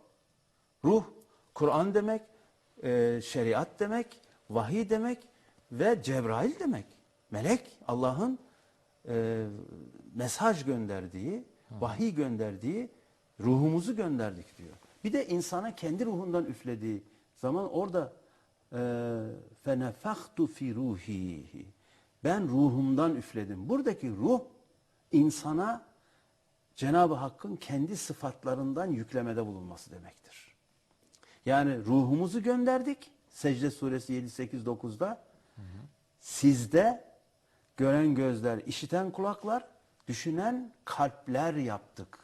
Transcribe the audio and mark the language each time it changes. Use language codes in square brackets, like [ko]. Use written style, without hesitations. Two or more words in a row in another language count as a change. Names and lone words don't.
[tr] Ruh, Kur'an demek, şeriat demek, vahiy demek ve Cebrail demek. Melek, Allah'ın mesaj gönderdiği, vahiy gönderdiği, ruhumuzu gönderdik diyor. Bir de insana kendi ruhundan üflediği zaman orada [ar] فَنَفَخْتُ فِي رُوحِهِ [tr] ben ruhumdan üfledim. Buradaki ruh insana Cenab-ı Hakk'ın kendi sıfatlarından yüklemede bulunması demektir. Yani ruhumuzu gönderdik. Secde suresi 7, 8, 9'da. Sizde gören gözler, işiten kulaklar, Düşünen kalpler yaptık.